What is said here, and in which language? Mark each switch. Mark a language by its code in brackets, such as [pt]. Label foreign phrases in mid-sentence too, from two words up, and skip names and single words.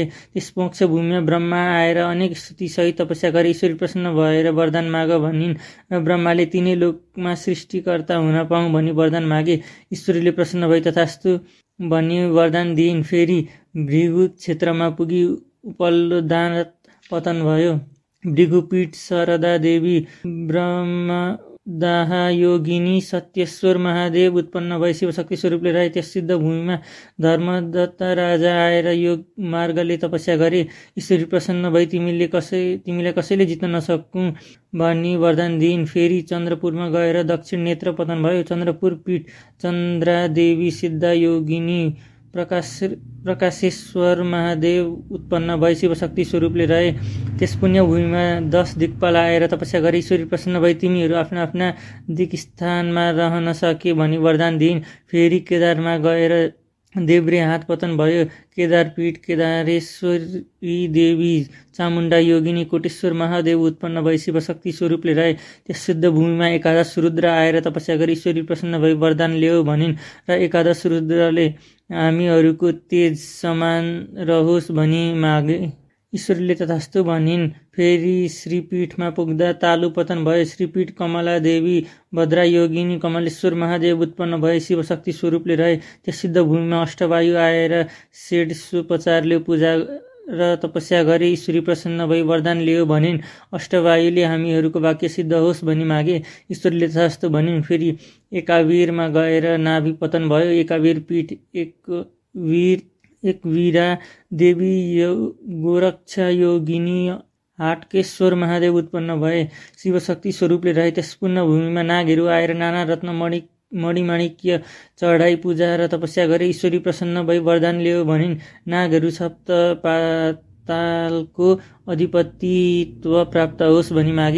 [ne] त्यस मोक्ष भूमिमा ब्रह्मा आएर अनेक स्तुति सहित तपस्या गरी ईश्वरी प्रसन्न भएर वरदान माग भनिन् र ब्रह्माले तिनै लोकमा सृष्टिकर्ता हुन पाऊँ भनी वरदान मागे। ईश्वरीले प्रसन्न भई तथास्तु भनी वरदान दिइन्। फेरि भृगु क्षेत्रमा पुगी उपल्लो दाँत पतन भयो। भृगुपीठ शारदा देवी ब्रह्मदाह योगिनी सत्येश्वर महादेव उत्पन्न भए शिवशक्ति स्वरूपले रहे। त्यस सिद्ध भूमिमा धर्मदत्त राजा आएर योग मार्गले तपस्या गरे। ईश्वरी प्रसन्न भई तिमीलाई कसैले जित्न नसकूँ भनी वरदान दिइन्। फेरि चन्द्रपुरमा गएर दक्षिण नेत्र पतन भयो। चन्द्रपुर पीठ चन्द्रा देवी सिद्धा योगिनी प्रकाशेश्वर महादेव उत्पन्न भए शिवशक्ति स्वरूपले रहे। त्यस पुण्य भूमिमा 10 दिक्पाल आएर तपस्या गरी ईश्वरी प्रसन्न भई तिमीहरू आफ्ना आफ्ना दिक स्थानमा रहन सके भनी वरदान दिइन्। फेरि केदारमा गएर देब्रे हात पतन भयो। केदारपीठ केदारेश्वरी देवी चामुण्डा योगिनी कोटेश्वर महादेव उत्पन्न भए शिवशक्ति स्वरूपले रहे। त्यस शुद्ध भूमिमा एकादश रुद्र आएर तपस्या गरी ईश्वरी प्रसन्न भई वरदान ल्याऊ भनिन् र एकादश रुद्रले हामीहरूको तेज समान रहोस् भनी मागे। ईश्वरले तथास्तु भनिन्। फेरि श्रीपीठमा पुग्दा तालु पतन भयो। श्रीपीठ कमला देवी भद्रा योगिनी कमलेश्वर महादेव उत्पन्न भए शिवशक्ति स्वरूपले रहे। त्यस सिद्ध भूमिमा अष्टवायु आएर षोडशोपचारले पूजा र तपस्या गरे। ईश्वरी प्रसन्न भई वरदान लियो भनिन्। अष्टवायुले हामीहरूको वाक्य सिद्ध होस् भनी मागे। ईश्वरले तथास्तु भनिन्। फेरि एकावीरमा गएर नाभि पतन भयो। एकावीर पीठ एकवीरा देवी गोरक्षा योगिनी हाटकेश्वर महादेव उत्पन्न भए शिवशक्ति स्वरूपले रहे। त्यस पुण्य भूमिमा नागहरू आएर नाना रत्न मणिमाणिक्य चढाई पूजा र तपस्या गरे। ईश्वरी प्रसन्न भई वरदान लियो भनिन्। नागहरू सप्त पातालको अधिपतित्व प्राप्त होस् भनी मागे।